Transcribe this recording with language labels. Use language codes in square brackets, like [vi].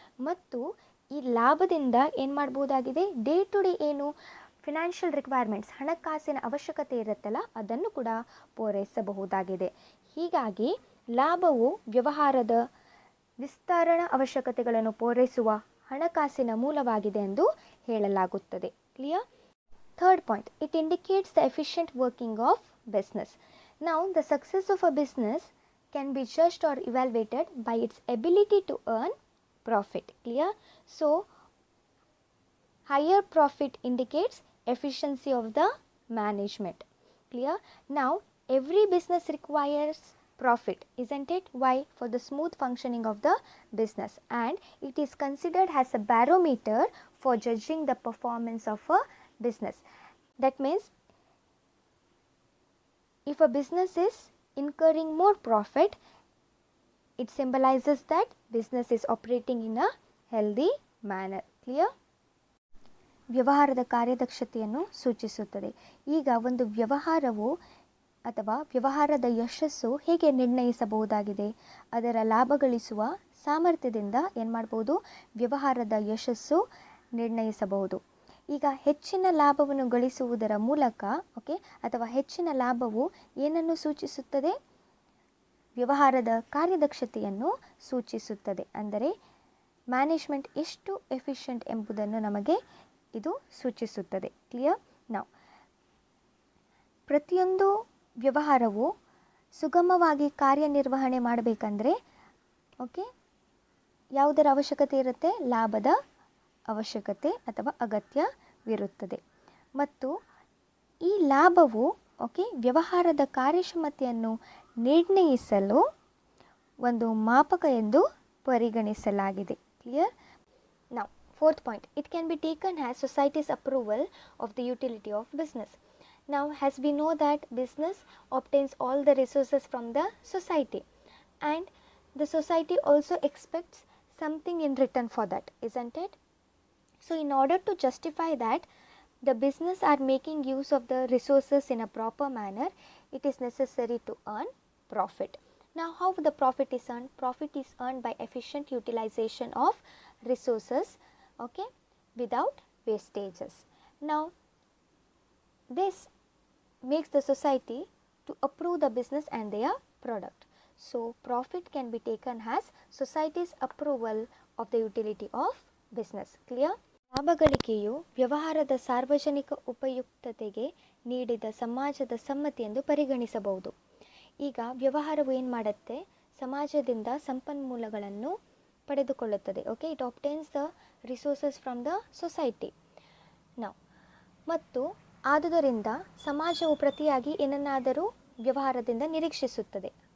[kn] ಮತ್ತು ಈ ಲಾಭದಿಂದ ಏನು ಮಾಡ್ಬೋದಾಗಿದೆ? ಡೇ ಟು ಡೇ ಏನು ಫಿನಾನ್ಷಿಯಲ್ ರಿಕ್ವೈರ್ಮೆಂಟ್ಸ್, ಹಣಕಾಸಿನ ಅವಶ್ಯಕತೆ ಇರುತ್ತಲ್ಲ, ಅದನ್ನು ಕೂಡ ಪೂರೈಸಬಹುದಾಗಿದೆ. ಹೀಗಾಗಿ ಲಾಭವು ವ್ಯವಹಾರದ ವಿಸ್ತರಣಾ ಅವಶ್ಯಕತೆಗಳನ್ನು ಪೂರೈಸುವ ಹಣಕಾಸಿನ ಮೂಲವಾಗಿದೆ ಎಂದು ಹೇಳಲಾಗುತ್ತದೆ. [en] Clear? Third point, it indicates the efficient working of business. Now the success of a business can be judged or evaluated by its ability to earn profit. Clear? So higher profit indicates efficiency of the management. Clear? Now every business requires profit, isn't it? Why? For the smooth functioning of the business, and it is considered as a barometer for judging the performance of a business. That means if a business is incurring more profit, it symbolizes that business is operating in a healthy manner. Clear? [kn] ವ್ಯವಹಾರದ ಕಾರ್ಯದಕ್ಷತೆಯನ್ನು ಸೂಚಿಸುತ್ತದೆ. ಈಗ ಒಂದು ವ್ಯವಹಾರವು ಅಥವಾ ವ್ಯವಹಾರದ ಯಶಸ್ಸು ಹೇಗೆ ನಿರ್ಣಯಿಸಬಹುದಾಗಿದೆ? ಅದರ ಲಾಭ ಗಳಿಸುವ ಸಾಮರ್ಥ್ಯದಿಂದ ಏನು ಮಾಡ್ಬೋದು? ವ್ಯವಹಾರದ ಯಶಸ್ಸು ನಿರ್ಣಯಿಸಬಹುದು. ಈಗ ಹೆಚ್ಚಿನ ಲಾಭವನ್ನು ಗಳಿಸುವುದರ ಮೂಲಕ, ಓಕೆ, ಅಥವಾ ಹೆಚ್ಚಿನ ಲಾಭವು ಏನನ್ನು ಸೂಚಿಸುತ್ತದೆ? ವ್ಯವಹಾರದ ಕಾರ್ಯದಕ್ಷತೆಯನ್ನು ಸೂಚಿಸುತ್ತದೆ. ಅಂದರೆ ಮ್ಯಾನೇಜ್ಮೆಂಟ್ ಎಷ್ಟು ಎಫಿಷಿಯಂಟ್ ಎಂಬುದನ್ನು ನಮಗೆ ಇದು ಸೂಚಿಸುತ್ತದೆ. [en] Clear? [kn] ನಾವು ಪ್ರತಿಯೊಂದು ವ್ಯವಹಾರವು ಸುಗಮವಾಗಿ ಕಾರ್ಯನಿರ್ವಹಣೆ ಮಾಡಬೇಕಂದ್ರೆ, ಓಕೆ, ಯಾವುದರ ಅವಶ್ಯಕತೆ ಇರುತ್ತೆ? ಲಾಭದ ಅವಶ್ಯಕತೆ ಅಥವಾ ಅಗತ್ಯವಿರುತ್ತದೆ. ಮತ್ತು ಈ ಲಾಭವು, ಓಕೆ, ವ್ಯವಹಾರದ ಕಾರ್ಯಕ್ಷಮತೆಯನ್ನು ನಿರ್ಣಯಿಸಲು ಒಂದು ಮಾಪಕ ಎಂದು ಪರಿಗಣಿಸಲಾಗಿದೆ. ಕ್ಲಿಯರ್? [en] ನಾವು fourth point, it can be taken as society's approval of the utility of business. Now as we know that business obtains all the resources from the society, and the society also expects something in return for that, isn't it? So in order to justify that the business are making use of the resources in a proper manner, it is necessary to earn profit. Now how the profit is earned? Profit is earned by efficient utilization of resources, okay, without wastages. Now this makes the society to approve the business and their product. So profit can be taken as society's approval of the utility of business. Clear? [kn] ಲಾಭಗಳಿಕೆಯು ವ್ಯವಹಾರದ ಸಾರ್ವಜನಿಕ ಉಪಯುಕ್ತತೆಗೆ ನೀಡಿದ ಸಮಾಜದ ಸಮ್ಮತಿ ಎಂದು ಪರಿಗಣಿಸಬಹುದು. ಈಗ ವ್ಯವಹಾರವು ಏನು ಮಾಡುತ್ತೆ? ಸಮಾಜದಿಂದ ಸಂಪನ್ಮೂಲಗಳನ್ನು ಪಡೆದುಕೊಳ್ಳುತ್ತದೆ. [en] Okay, it obtains the resources from the society. [kn] ನಾವು ಮತ್ತು ಆದುದರಿಂದ ಸಮಾಜವು ಪ್ರತಿಯಾಗಿ ಏನನ್ನಾದರೂ ವ್ಯವಹಾರದಿಂದ ನಿರೀಕ್ಷಿಸುತ್ತದೆ.